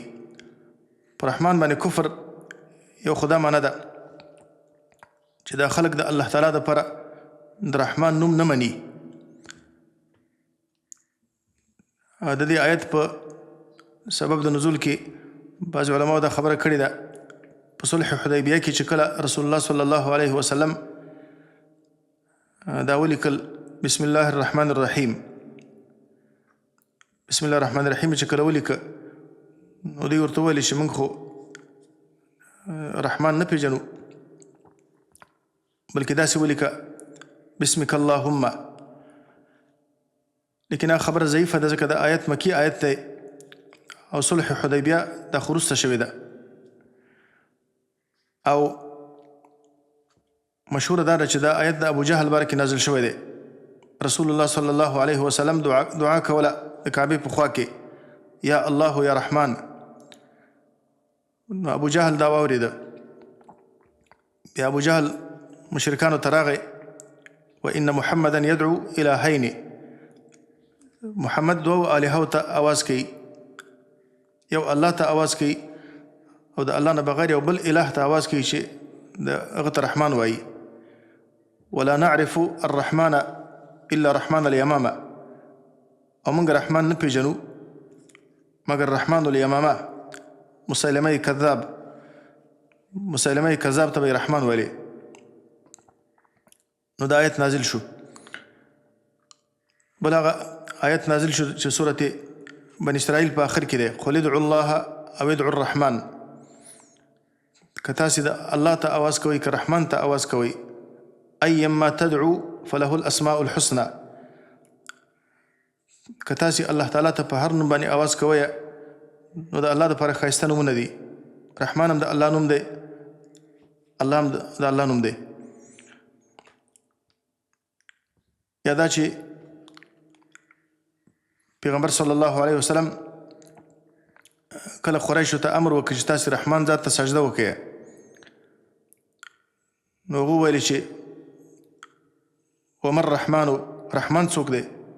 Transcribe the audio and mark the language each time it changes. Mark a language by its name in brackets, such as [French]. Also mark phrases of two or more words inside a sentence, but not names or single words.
[Pashto] په رحمان باندې کفر یو خدا معنی ده چې دا خلک د الله تعالی دپاره د رحمان نوم نه مني. د دې آیت په سبب د نزول کې بعض علماو دا خبره کړې ده په صلح حدیبیه کې چې کله رسول الله [Arabic] صلی الله علیه وسلم [Pashto] دا ولیکل [Arabic] بسم الله الرحمن الرحیم، بسم الله الرحمن الرحیم [Pashto] چې کله ولیکه نو دوی ورته وویل چې موږ خو رحمان نه پېژنو، بلکې داسې ولیکه [Arabic] بسمک اللهم. [Pashto] لیکن هغه خبره ضعیفه ده ځکه د آیت مکی آیت دی او صلح حدیبیه دا خو وروسته شوې ده. او مشهوره دا ده چې دا آیت د ابو جهل باره کې نازل شوی دی. رسول الله [Arabic] صلی الله علیه وسلم [Pashto] دعا کوله د کعبې په خوا کې [Arabic] یا الله یا رحمان. [Pashto] نو ابو جهل دا واورېده، بیا ابو جهل مشرکانو ته راغی [Arabic] وان محمدا يدعو الهین، [Pashto] محمد دوو الهو ته آواز کوي، یو الله ته آواز کوي او د الله نه بغیر یو بل اله ته آواز کوي چې د هغه ته رحمان وایي. [Arabic] ولا نعرف الرحمن الا رحمن الیمامه، [Pashto] او موږ رحمان نه پېژنو مګر رحمان الیمامه. مسیلمه کذاب، مسیلمه کذاب ته به رحمان ویلی. نو دا آیت نازل شو. بل هغه آیت نازل شو چې سورة بني اسرائیل په آخر کې دی [Arabic] قل ادعوا الله او ادعوا الرحمن. [Pashto] که تاسې د الله ته آواز کوئ که رحمان ته آواز کوئ [Arabic] ایما تدعو فله الاسماء الحسنى. [Pashto] که تاسې الله تعالی ته په هر نوم باندې آواز کوئ نو د الله دپاره ښایسته نومونه دي. رحمان هم د الله نوم دی، الله هم د الله نوم دی. یا دا چې پیغمبر [Arabic] صلی الله علیه وسلم [Pashto] کله قریشو ته امر وکړي چې تاسې رحمان ذات ته سجده وکړئ، نو هغه وویل چې [Arabic] ومن رحمانو [Pashto] رحمان څوک دی؟